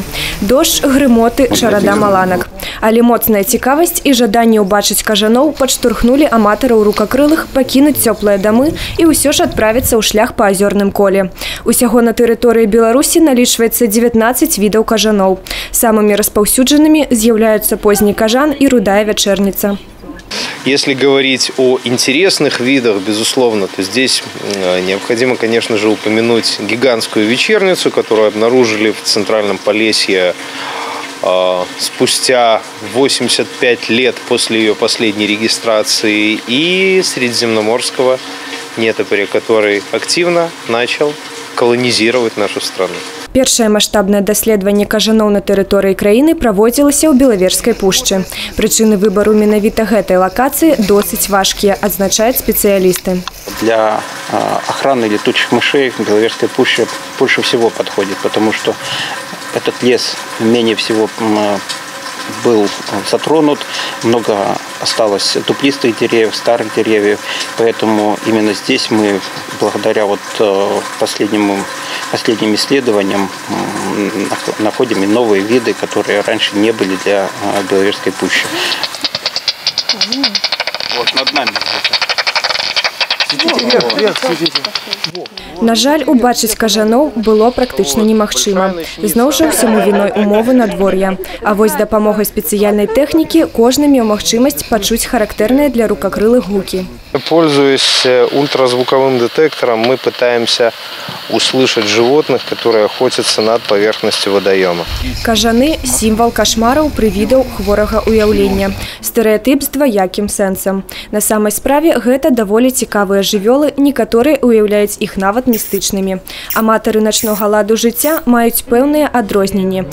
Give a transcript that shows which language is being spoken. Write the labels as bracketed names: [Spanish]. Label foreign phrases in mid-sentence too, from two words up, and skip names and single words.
[Belarusian] Дождж, грымоты, чарада маланак. Але моцная цікавасць і жаданне ўбачыць кажаноў падштурхнулі аматараў рукакрылых пакінуць цёплыя дамы і ўсё ж адправіцца ў шлях па азёрным коле. Усяго на тэрыторыі Беларусі налічваецца 19 відаў кажаноў. Самымі распаўсюджанымі з'яўляюцца позні кажан і рудая вячэрніца. [Russian] Если говорить о интересных видах, безусловно, то здесь необходимо, конечно же, упомянуть гигантскую вечерницу, которую обнаружили в Центральном Полесье спустя 85 лет после ее последней регистрации, и средиземноморского нетопыря, который активно начал колонизировать нашу страну. [Belarusian] Першае маштабнае даследаванне кажаноў на тэрыторыі краіны праводзілася ў Белаверскай пушчы. Прычыны выбару менавіта гэтай лакацыі досыць важкія, адзначаюць спецыялісты. [Russian] Для охраны летучих мышей Белаверская пуща больше всего подходит, потому что этот лес менее всего был затронут, много осталось дуплистых деревьев, старых деревьев, поэтому именно здесь мы, благодаря последним исследованиям, находим и новые виды, которые раньше не были для Белаверской пущи. Вот над нами. [Belarusian] На жаль, убачыць кажаноў было практычна немагчыма. Зноў жа ўсяму віной умовы надвор'я. А вось з дапамогай спецыяльнай тэхнікі кожны меў магчымасць пачуць характэрныя для рукакрылых гукі. [Russian] Пользуясь ультразвуковым детектором, мы пытаемся услышать животных, которые охотятся над поверхностью водоема. [Belarusian] Кажаны – сімвал кашмараў, прывідаў, хворага ўяўлення. Стэрэатып з дваякім сэнсам. На самай справе гэта даволі цікавыя жывёлы, некаторыя уяўляюць іх нават містычнымі. Аматары начнога ладу жыцця маюць пэўныя адрозненні.